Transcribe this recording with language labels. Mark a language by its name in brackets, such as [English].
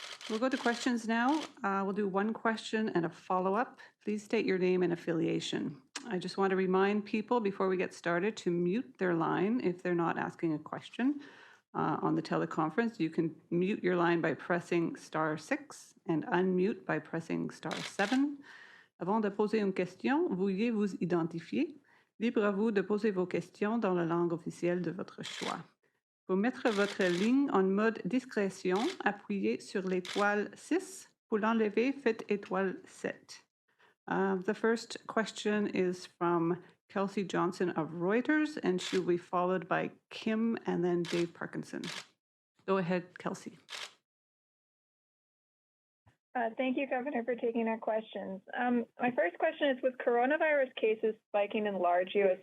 [English] We'll go to questions now. We'll do one question and a follow-up. Please state your name and affiliation. I just want to remind people before we get started to mute their line if they're not asking a question. On the teleconference, you can mute your line by pressing *6 and unmute by pressing *7. [French] Avant de poser une question, veuillez vous identifier. Libre à vous de poser vos questions dans la langue officielle de votre choix. Pour mettre votre ligne en mode discrétion, appuyez sur l'étoile 6. Pour l'enlever, faites étoile 7. [English] The first question is from Kelsey Johnson of Reuters, and she'll be followed by Kim and then Dave Parkinson. Go ahead, Kelsey. Thank you, Governor, for taking our questions. My first question is, with coronavirus cases spiking in large U.S.